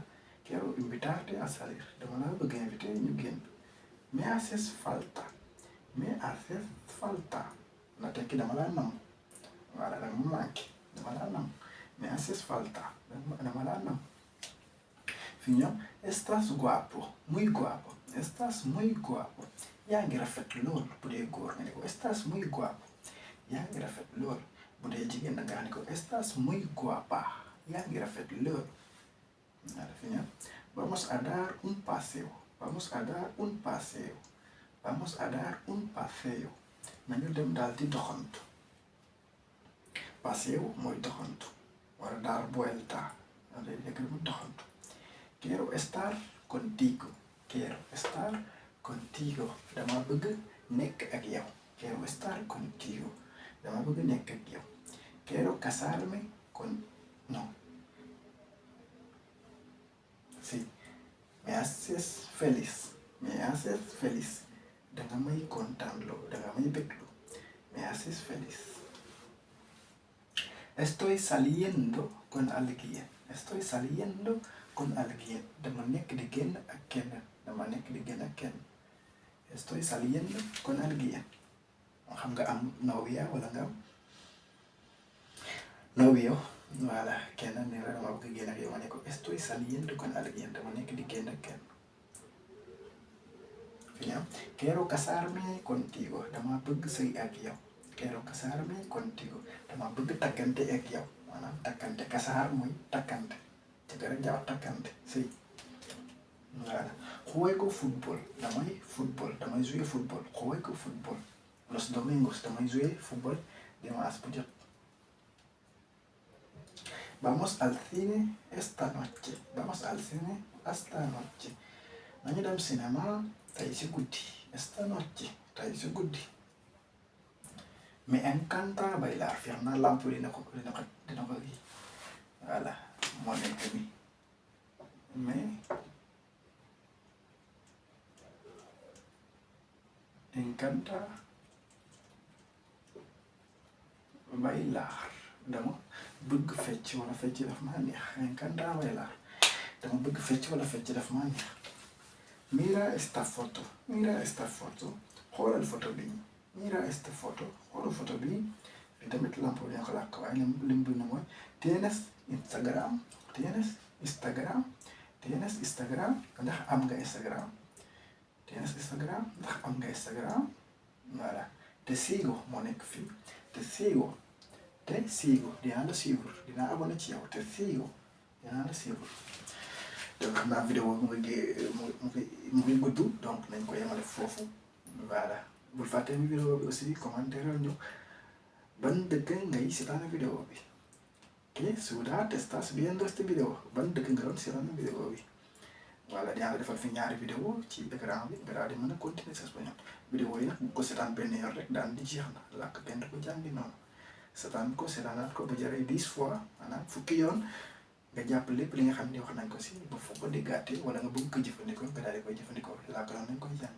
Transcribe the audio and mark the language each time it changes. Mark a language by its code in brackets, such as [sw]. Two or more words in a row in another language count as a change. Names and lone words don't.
[es] Quiero invitarte a salir. [wo] Dama laa bëgg invité ñu génn. [es] Me haces falta. [wo] Na tekki dama laa nam. Voilà dama ma manqué dama laa nam. [es] Me haces falta. [wo] Dama laa nam. Fi ñoom [es] estás guapo. Muy guapo. Estás muy guapo. [wo] Yaa ngi rafet lool bu dee góor nga ne ko [es] estás muy guapo. [wo] Yaa ngi rafet lool bu dee jigéen da ngaa ne ko [es] estás muy guapa. [wo] Yaa ngi rafet lool. Voilà fi ñoom [es] vamos a dar un paseo. Vamos a dar un paseo. Vamos a dar un paseo. [wo] Nañu dem daal di doxantu. Paseo mooy doxantu. Wala [es] dar vuelta. [wo] Day nekk mu doxantu. [es] Quiero estar contigo. Quiero estar contigo. [wo] Dama bëgg nekk ak yow. [es] Quiero estar contigo. [wo] Dama bëgg nekk ak yow. [es] Quiero casarme con... No. Sí. Me haces feliz. Me haces feliz. [wo] Danga may kontaanloo. Danga may bégloo. [es] Me haces feliz. Estoy saliendo con alguien. Estoy saliendo con alguien. [wo] Dama nekk di génn ak kenn. Dama nekk di génn ak kenn. [es] Estoy saliendo con alguien. [wo] Xam nga am novia wala nga am novio. Voilà kenn ne la dama bëgg génn ak yow ma ne ko [es] estoy saliendo con alguien. [wo] Dama nekk di génn ak kenn. [es] Quiero casarme contigo. [wo] Dama bëgg sëy ak yow. [es] Quiero casarme contigo. [wo] Dama bëgg takkante ak yow. Maanaam takkante kasaar mooy takkante. Jëkkër ak jabar takkante sëy. Voilà. [es] Juego fútbol. [wo] Damay jouer fútbol. [es] Juego fútbol. Los domingos [wo] damay jouer fútbol dimanche bu jot. [es] Vamos al cine esta noche. Vamos al cine esta noche. [wo] Nañu dem cinéma tey si guddi. [es] Esta noche [wo] tey si guddi. [es] Me encanta bailar. [wo] Fiix naa lamp dina ko gi. Voilà moo nekk ni. [es] encanta bailar [wo] dama bëgg fecc wala fecc daf maa neex. [es] encanta bailar [wo] dama bëgg fecc wala fecc daf maa neex. [es] mira esta foto [wo] xoolal photo bi. [es] mira esta foto [wo] xoolal photo bi. li tamit lampo bi ko làkk waaye lim bind mooy tienes Instagram ndax am nga Instagram. tienes Instagram ndax am nga Instagram. voilà [es] te sigo [wo] moo nekk fii. [es] te sigo [wo] dinaa la suivre dinaa abonné ci yow. [es] te sigo [wo] dinaa la suivre. donc xam naa vidéo mu ngi gudd donc nañ ko yemale foofu. voilà bul fàtte mi vidéo bi aussi commentaire ñu ban dëkk ngay seetaan vidéo bi. ok suda [es] te estás viendo este video [wo] ban dëkk nga doon seetaan vidéo bi. voilà dinaa la defal fi ñaari vidéo ci écran bi nga daal di mën a continuer sa espagnol. vidéo yi nag bu ko seetaan benn yoon rek daal di jeex na làkk kenn du ko jàngi noonu. seetaan ko seetaanaat ko ba jëree 10 fois maanaam fukki yoon nga jàpp lépp li nga xam ne wax nañ ko si ba fu ko diggaatee wala nga bëgg ko jëfandikoo nga daal di koy jëfandikoo làkk noonu nañ koy jàngi.